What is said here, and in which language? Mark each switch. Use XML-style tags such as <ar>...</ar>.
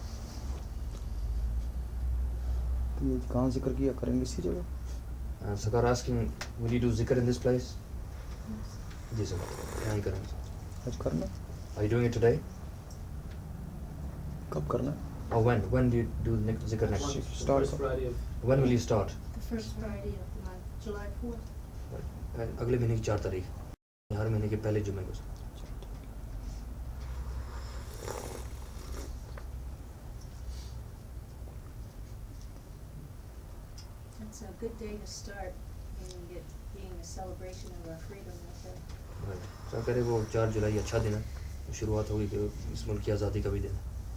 <hi>तो ये कहाँ जिक्र किया करेंगे इसी जगह</hi> <en>Sakar asking, will you do zikr in this place?</en> <hi>Ji sir, यहाँ ही करेंगे. आज करना</hi> <en>Are you doing it today?</en> <hi>कब करना</hi> <en>Or when? When do you do zikr next? The Start. first Friday of When will you start? The first Friday of the month, July 4th.</en> <hi>अगले महीने की 4 तारीख. हर महीने के पहले जुमे को.</hi> <en>It's a good day to start, being a celebration of our freedom that day.</en> <hi>Sir कह रहे वो 4 जुलाई अच्छा दिन है. शुरुआत होगी कि इस मुल्क की आज़ादी का भी दिन है.</hi>